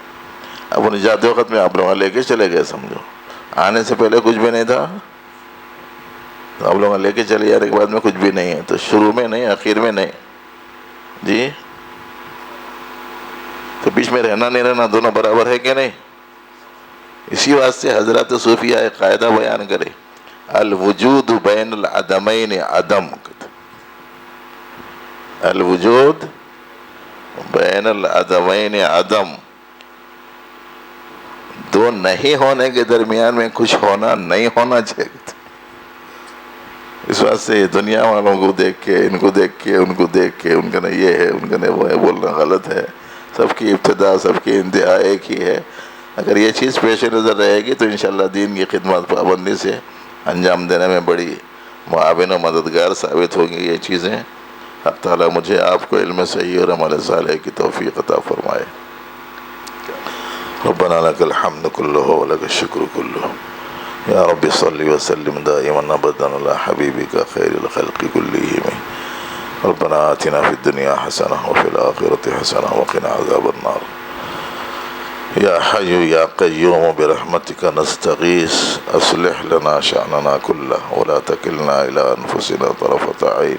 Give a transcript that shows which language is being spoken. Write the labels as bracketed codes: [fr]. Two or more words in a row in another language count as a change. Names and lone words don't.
[ur] اب انہیں جاتے وقت میں آپ لوگ لے کے چلے گئے، سمجھو آنے سے پہلے کچھ بھی نہیں تھا، تو آپ لوگ لے کے چلے جانے کے بعد میں کچھ بھی نہیں ہے. تو شروع میں نہیں، آخر میں نہیں جی. تو بیچ میں رہنا نہیں رہنا دونوں برابر ہے کہ نہیں؟ اسی واسطے حضرت صوفیہ ایک قاعدہ بیان کرے، [ar] الوجود بین العدمین عدم. الوجود بین العدمین عدم. [ur] دو نہیں ہونے کے درمیان میں کچھ ہونا نہیں ہونا چاہیے. اس واسطے دنیا والوں کو دیکھ کے، ان کو دیکھ کے، ان کو دیکھ کے، ان کا نہ یہ ہے، ان کا نہ وہ ہے، بولنا غلط ہے. سب کی ابتدا، سب کی انتہا ایک ہی ہے. اگر یہ چیز پیش نظر رہے گی تو انشاءاللہ دین کی خدمت پابندی سے انجام دینے میں بڑی معاون و مددگار ثابت ہوں گی یہ چیزیں. حق تعالیٰ مجھے آپ کو علم صحیح اور عمل صالح کی توفیق عطا فرمائے. [ar] ربنا لك الحمد كله ولك الشكر كله. يا رب صل وسلم دائما ابدا على حبيبك خير الخلق كلهم. ربنا آتنا في الدنيا حسنة وفي الآخرة حسنة وقنا عذاب النار. يا حي يا قيوم برحمتك نستغيث أصلح لنا شأننا كله ولا تكلنا إلى أنفسنا طرفة عين.